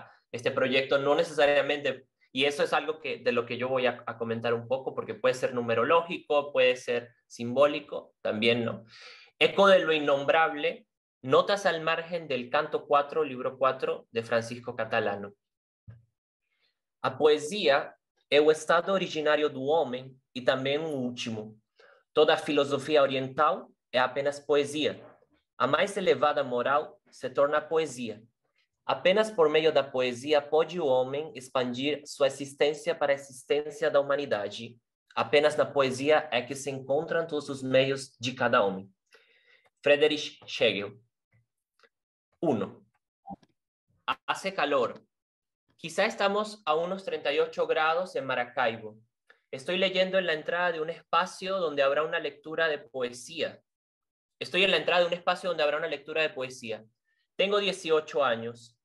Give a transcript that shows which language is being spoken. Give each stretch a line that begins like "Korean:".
Spanish: Este proyecto no necesariamente, y eso es algo de lo que yo voy a comentar un poco, porque puede ser numerológico, puede ser simbólico, también, ¿no? Eco de lo innombrable, notas al margen del canto 4, libro 4 de Francisco Catalano.
Portuguese: A poesia é o estado originário do homem e também o último. Toda a filosofia oriental é apenas poesia. A mais elevada moral se torna poesia. Apenas por meio da poesia pode o homem expandir sua existência para a existência da humanidade. Apenas na poesia é que se encontram todos os meios de cada homem. Friedrich Schlegel. 1.
Spanish: Hace calor. Quizá estamos a unos 38 grados en Maracaibo. Estoy leyendo en la entrada de un espacio donde habrá una lectura de poesía. Estoy en la entrada de un espacio donde habrá una lectura de poesía. Tengo 18 años.